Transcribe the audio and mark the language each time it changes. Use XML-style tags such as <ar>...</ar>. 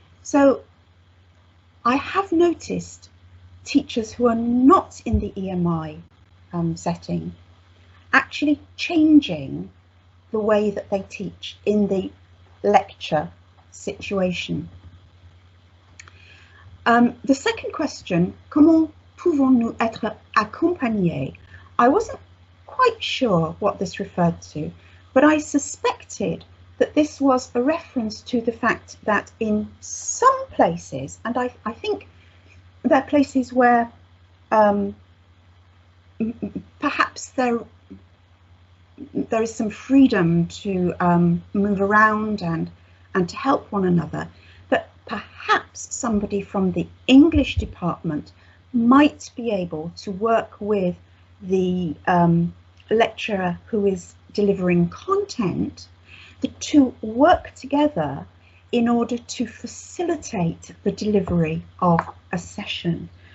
<en>So I have noticed teachers who are not in the EMI setting actually changing the way that they teach in the lecture situation. The second question,</en> <fr>comment pouvons-nous être accompagnés?</fr> <en>I wasn't quite sure what this referred to, but I suspected that this was a reference to the fact that in some places, and I think there are places where perhaps there is some freedom to move around and to help one another, that perhaps somebody from the English department might be able to work with the lecturer who is delivering content, the two work together in order to facilitate the delivery of a session.</en>